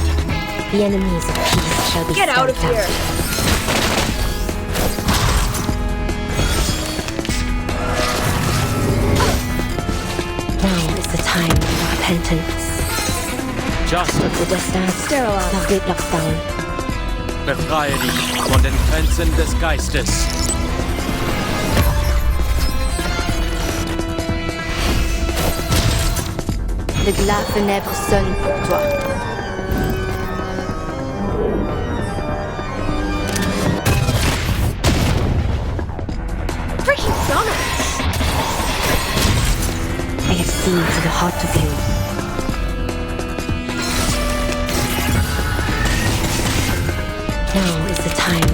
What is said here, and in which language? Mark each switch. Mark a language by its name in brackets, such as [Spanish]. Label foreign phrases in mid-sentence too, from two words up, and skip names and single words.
[English] The enemies of peace shall be Get out of stamped here! Now is the time for repentance. Just a [French] Le destin [English] Sterilize. The gate locks down. [German] Befreie dich von den Grenzen des Geistes. [French] Le glas funèbre sonne pour toi. [English] Freaking donuts! I have seen to the heart of you. Now is the time.